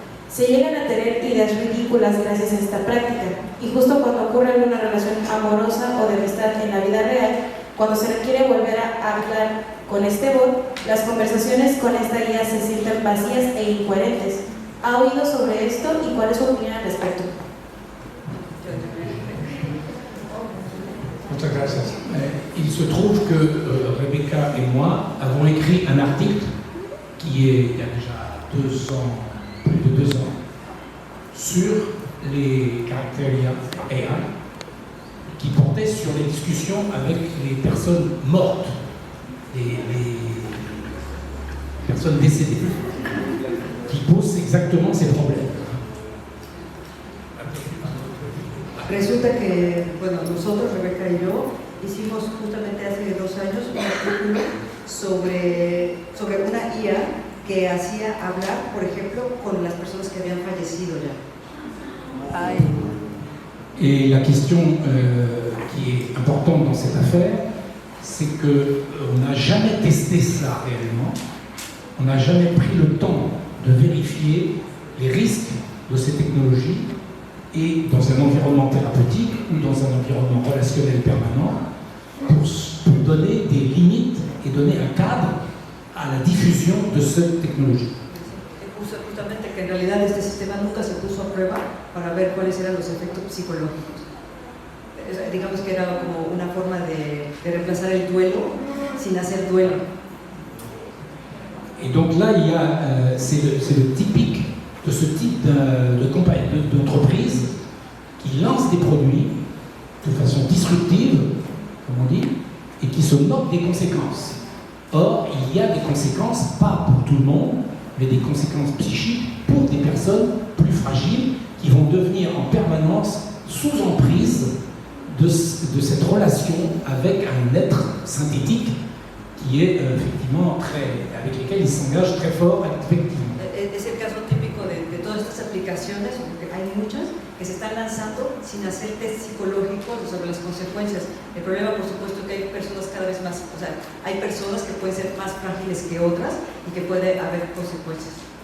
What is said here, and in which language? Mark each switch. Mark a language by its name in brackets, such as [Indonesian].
[Spanish] Se llegan a tener ideas ridículas gracias a esta práctica, y justo cuando ocurre alguna relación amorosa o de amistad en la vida real, cuando se requiere volver a hablar con este bot, las conversaciones con esta guía se sienten vacías e incoherentes. ¿Ha oído sobre esto y cuál es su opinión al respecto? Muchas gracias. [French] Il se trouve que Rebecca et moi avons écrit un article qui est, il y a déjà 2 ans, plus de 2 ans, sur les caractères AI, qui portait sur les discussions avec les personnes mortes, les personnes décédées, qui posent exactement ces problèmes. [Spanish] Resulta que, bueno, nosotros, Rebeca y yo, hicimos justamente hace 2 años un artículo sobre una IA que hacía hablar, por ejemplo, con las personas que habían fallecido ya. Ay. [French] Et la question qui est importante dans cette affaire, c'est qu'on n'a jamais testé ça réellement, on n'a jamais pris le temps de vérifier les risques de ces technologies et dans un environnement thérapeutique ou dans un environnement relationnel permanent pour donner des limites et donner un cadre à la diffusion de cette technologie. [Spanish] Justamente que en realidad este sistema nunca se puso a prueba para ver cuáles eran los efectos psicológicos. Digamos que era como una forma de reemplazar el duelo sin hacer duelo. [French] Et donc là, il y a, c'est le typique de ce type d'entreprise qui lance des produits de façon disruptive, comme on dit, et qui se moque des conséquences. Or, il y a des conséquences, pas pour tout le monde, mais des conséquences psychiques pour des personnes plus fragiles qui vont devenir en permanence sous emprise de cette relation avec un être synthétique qui est effectivement avec lequel ils s'engagent très fort affectivement. [Spanish] Es el caso típico de todas estas aplicaciones, porque hay muchas que se están lanzando sin hacer test psicológicos sobre las consecuencias. El problema, por supuesto, que hay personas cada vez más, o sea, hay personas que pueden ser más frágiles que otras y que puede haber consecuencias.